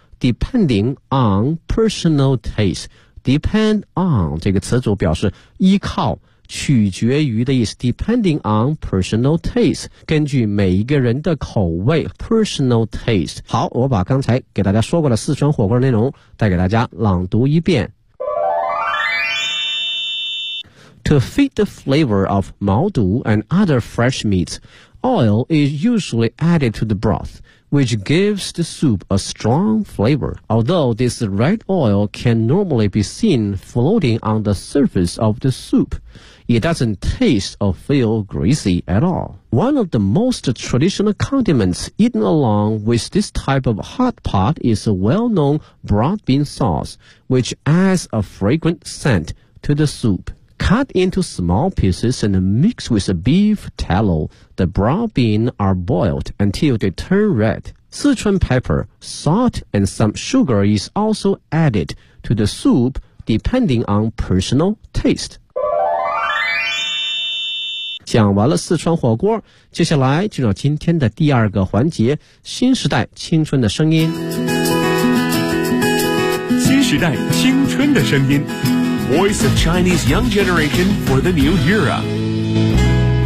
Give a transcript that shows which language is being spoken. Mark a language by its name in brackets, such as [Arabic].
[English] Depending on personal taste， depend on [Chinese] 这个词组表示依靠取决于的意思， [English] depending on personal taste， [Chinese] 根据每一个人的口味 [English] personal taste。 [Chinese] 好，我把刚才给大家说过的四川火锅内容再给大家朗读一遍。 [English] To feed the flavor of 毛肚 and other fresh meats， oil is usually added to the broth，which gives the soup a strong flavor. Although this red oil can normally be seen floating on the surface of the soup, it doesn't taste or feel greasy at all. One of the most traditional condiments eaten along with this type of hot pot is a well-known broad bean sauce, which adds a fragrant scent to the soup. cut into small pieces and mix with a beef tallow. The brown beans are boiled until they turn red. Sichuan pepper, salt, and some sugar is also added to the soup depending on personal taste. [Chinese] 讲完了四川火锅，接下来就到今天的第二个环节，新时代青春的声音。新时代青春的声音， [English] Voice of Chinese Young Generation for the New Era。